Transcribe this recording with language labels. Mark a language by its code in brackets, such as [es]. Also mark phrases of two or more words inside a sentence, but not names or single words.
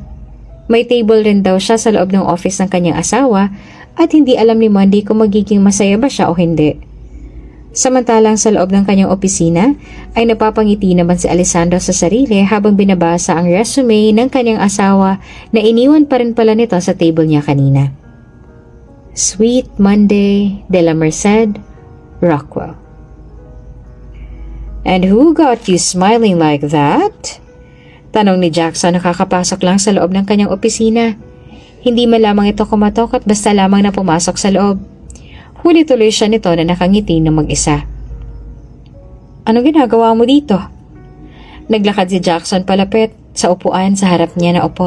[tl] May table rin daw siya sa loob ng office ng kanyang asawa at hindi alam ni Monday kung magiging masaya ba siya o hindi. Samantalang sa loob ng kanyang opisina ay napapangiti naman si Alessandro sa sarili habang binabasa ang resume ng kanyang asawa na iniwan pa rin pala nito sa table niya kanina. Sweet Monday de la Merced Rockwell. [en] And who got you smiling like that? [tl] Tanong ni Jackson na kakapasok lang sa loob ng kanyang opisina. Hindi man lamang ito kumatok at basta lamang na pumasok sa loob. Huli tuloy siya nito na nakangiti ng mag-isa. Anong ginagawa mo dito? Naglakad si Jackson palapit sa upuan sa harap niya na upo.